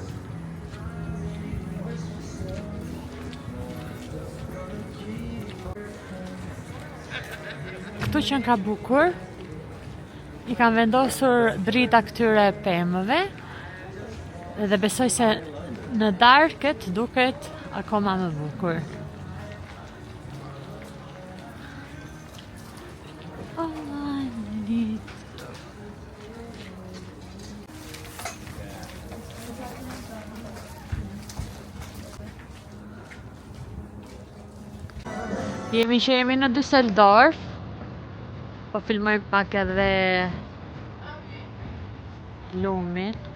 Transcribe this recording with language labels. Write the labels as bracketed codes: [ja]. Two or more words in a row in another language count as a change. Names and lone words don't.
[sq] Këtu që ka bukur, i kanë vendosur drita këtyre pemëve. Edhe besoj se në darkët duket akoma më bukur. [en] All I need. [sq] Jemi në Düsseldorf. Po filmoj pak edhe lumin.